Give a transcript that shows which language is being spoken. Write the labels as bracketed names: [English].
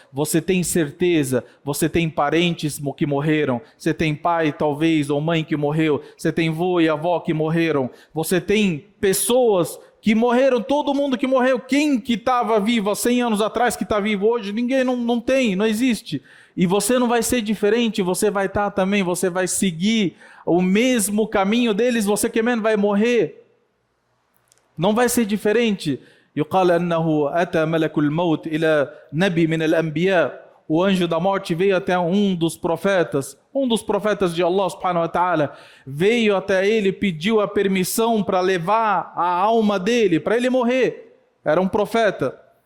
[Portuguese] Você tem certeza, você tem parentes que morreram, você tem pai talvez ou mãe que morreu, você tem vô e avó que morreram, você tem pessoas que morreram, todo mundo que morreu. Quem que estava vivo há 100 anos atrás que está vivo hoje? Ninguém, não tem, não existe. E você não vai ser diferente, você vai estar também, você vai seguir o mesmo caminho deles, você que mesmo vai morrer. Não vai ser diferente. [Arabic] يقال أنه أتى ملك الموت إلى نبي من الأنبياء. [Portuguese] O anjo da morte veio até um dos profetas de Allah subhanahu wa ta'ala, veio até ele, pediu a permissão para levar a alma dele, para ele morrer. Era um profeta.